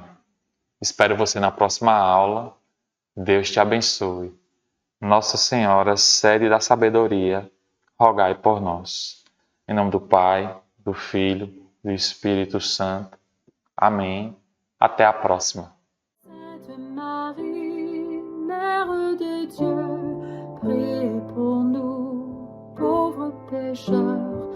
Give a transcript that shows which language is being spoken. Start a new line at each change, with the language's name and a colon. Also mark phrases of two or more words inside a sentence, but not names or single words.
Portuguese: Espero você na próxima aula. Deus te abençoe. Nossa Senhora, sede da sabedoria, rogai por nós. Em nome do Pai, do Filho, do Espírito Santo. Amém. Até a próxima.
French: Sainte Marie, Mère de Dieu, priez pour nous, pauvres pécheurs,